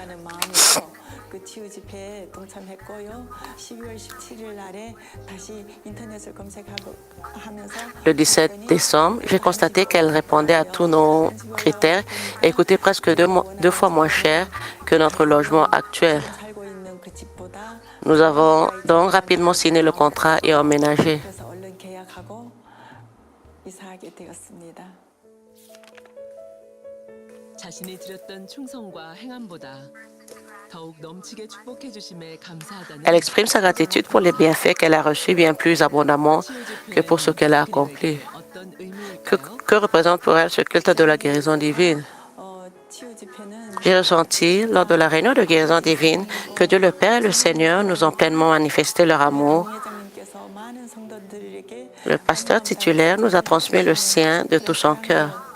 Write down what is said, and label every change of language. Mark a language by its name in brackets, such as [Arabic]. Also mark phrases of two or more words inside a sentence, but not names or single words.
[French] Le 17 décembre, j'ai constaté qu'elle répondait à tous nos critères et coûtait presque deux fois moins cher que notre logement actuel. Nous avons donc rapidement signé le contrat et emménagé. [Korean] 자신이 드렸던 충성과 행함보다 더욱 넘치게 축복해 주심에 감사하다는 [French] Elle exprime sa gratitude pour les bienfaits qu'elle a reçus bien plus abondamment que pour ce qu'elle a accompli. [Korean] 어떤 의미일까요? [French] Que représente pour elle ce culte de la guérison divine? J'ai ressenti lors de la réunion de guérison divine que Dieu le Père et le Seigneur nous ont pleinement manifesté leur amour. Le pasteur titulaire nous a transmis le sien de tout son cœur.